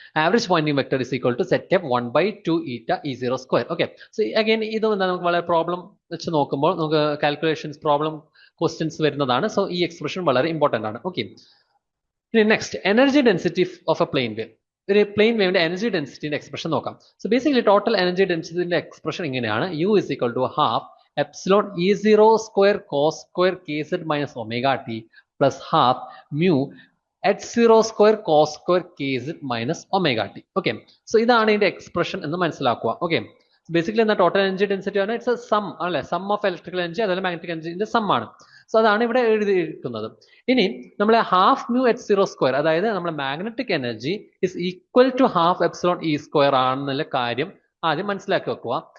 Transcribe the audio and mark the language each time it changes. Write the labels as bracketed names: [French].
[English] Average Poynting vector is equal to zed cap 1/2 eta E0 square. [Malayalam] Okay, so again ഇതും എന്താ നമുക്ക് വളരെ പ്രോബ്ലം വെച്ച് നോക്കുമ്പോൾ നമുക്ക് കാൽക്കുലേഷൻസ് പ്രോബ്ലം ക്വസ്റ്റ്യൻസ് വരുന്നതാണ്. സോ ഈ എക്സ്പ്രഷൻ വളരെ ഇമ്പോർട്ടന്റ് ആണ്. Okay, [English] Next energy density of a plane wave. [Malayalam] ഒരു പ്ലെയിൻ വേവിന്റെ എനർജി ഡെൻസിറ്റിന്റെ എക്സ്പ്രഷൻ നോക്കാം. So basically total energy ഡെൻസിറ്റിന്റെ expression ഇങ്ങനെയാണ്: [English] U is equal to half epsilon E0 square cos square kz minus omega t plus half mu H0 square cos square kz minus omega t. [Malayalam] Okay, so ഇതാണ് ഇതിന്റെ expression എന്ന് മനസ്സിലാക്കുക. Okay, basically എന്താ total energy density ആണ്, it's A some അല്ലെ, some of electrical energy അതുപോലെ magnetic എനർജിന്റെ some ആണ്. So അതാണ് ഇവിടെ എഴുതിയിരിക്കുന്നത്. ഇനി നമ്മൾ ഹാഫ് മ്യൂ H0 സ്ക്വയർ, അതായത് നമ്മുടെ magnetic energy [English] is equal to half epsilon E square [Malayalam] ആണെന്നുള്ള കാര്യം ആദ്യം മനസ്സിലാക്കി വെക്കുക.